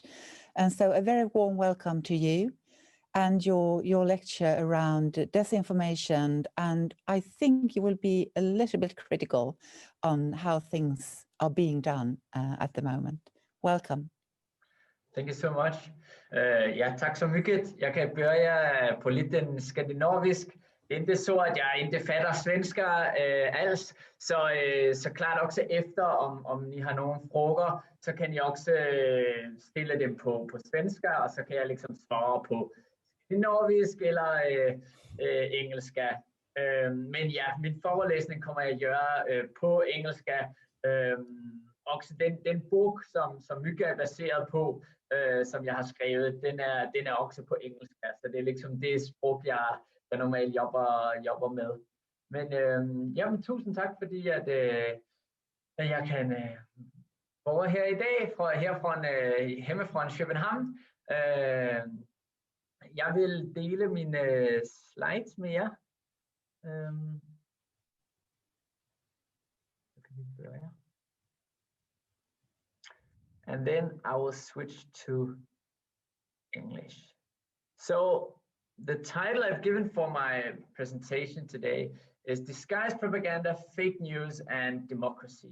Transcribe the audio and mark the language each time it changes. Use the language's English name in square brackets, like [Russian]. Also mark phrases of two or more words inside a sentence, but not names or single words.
[English] And so a very warm welcome to you and your lecture around disinformation. And I think you will be a little bit critical on how things are being done at the moment. Welcome. Thank you so much. [Swedish] Ja, tack så mycket. Jag kan börja på lite skandinavisk. Det är inte så att jag inte fattar svenska alls, så klart också efter om ni har några frågor så kan jag också ställa dem på svenska och så kan jag liksom svara på skandinavisk eller engelska. Men ja, min föreläsning kommer jag göra på engelska. Också den bok som mycket är baserad på, som jag har skrivit, den är också på engelska. Så det är liksom det språk jag normalt jobbar med. [Danish] Men jamen, tusind tak fordi at jeg kan være her i dag hjemmefra København. Jeg vil dele mine slides med jer. [English] And then I will switch to English. So the title I've given for my presentation today is Disguised Propaganda, Fake News and Democracy.